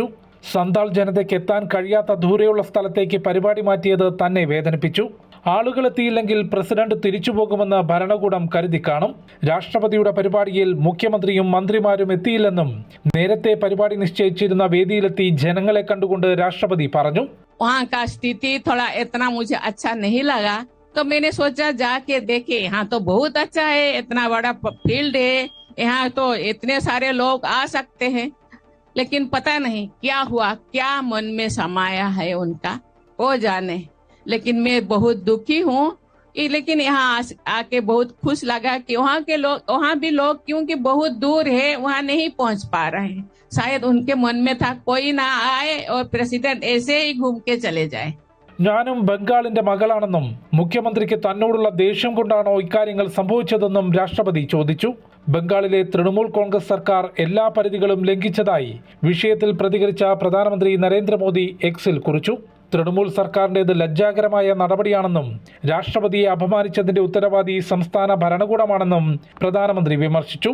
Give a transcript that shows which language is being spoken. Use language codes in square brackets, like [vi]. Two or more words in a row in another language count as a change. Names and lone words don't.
[ml] സന്താൾ ജനതയ്ക്ക് എത്താൻ കഴിയാത്ത ദൂരെയുള്ള സ്ഥലത്തേക്ക് പരിപാടി മാറ്റിയത് തന്നെ വേദനിപ്പിച്ചു. ആളുകളെത്തിയില്ലെങ്കിൽ പ്രസിഡന്റ് തിരിച്ചുപോകുമെന്ന് ഭരണകൂടം കരുതി കാണും. രാഷ്ട്രപതിയുടെ പരിപാടിയിൽ മുഖ്യമന്ത്രിയും മന്ത്രിമാരും എത്തിയില്ലെന്നും നേരത്തെ പരിപാടി നിശ്ചയിച്ചിരുന്ന വേദിയിലെത്തി ജനങ്ങളെ കണ്ടുകൊണ്ട് രാഷ്ട്രപതി പറഞ്ഞു. [hi] वहाँ का स्थिति थोड़ा इतना मुझे अच्छा नहीं लगा, तो मैंने सोचा जाके देखे. यहाँ तो बहुत अच्छा है, इतना बड़ा फील्ड है, यहाँ तो इतने सारे लोग आ सकते हैं. लेकिन पता नहीं क्या हुआ, क्या मन में समाया है उनका, वो जाने. लेकिन मैं बहुत दुखी हूँ. लेकिन यहाँ आके बहुत खुश लगा कि वहाँ के लोग, वहाँ भी लोग क्योंकि बहुत दूर है, वहाँ नहीं पहुँच पा रहे हैं. शायद उनके मन में था कोई ना आए और प्रेसिडेंट ऐसे ही घूम के चले जाए. [ml] ഞാനും ബംഗാളിന്റെ മകളാണെന്നും മുഖ്യമന്ത്രിക്ക് തന്നോടുള്ള ദേഷ്യം കൊണ്ടാണോ ഇക്കാര്യങ്ങൾ സംഭവിച്ചതെന്നും രാഷ്ട്രപതി ചോദിച്ചു. ബംഗാളിലെ തൃണമൂൽ കോൺഗ്രസ് സർക്കാർ എല്ലാ പരിധികളും ലംഘിച്ചതായി വിഷയത്തിൽ പ്രതികരിച്ച പ്രധാനമന്ത്രി നരേന്ദ്രമോദി എക്സിൽ കുറിച്ചു. തൃണമൂൽ സർക്കാരിൻ്റേത് ലജ്ജാകരമായ നടപടിയാണെന്നും രാഷ്ട്രപതിയെ അപമാനിച്ചതിന്റെ ഉത്തരവാദി സംസ്ഥാന ഭരണകൂടമാണെന്നും പ്രധാനമന്ത്രി വിമർശിച്ചു.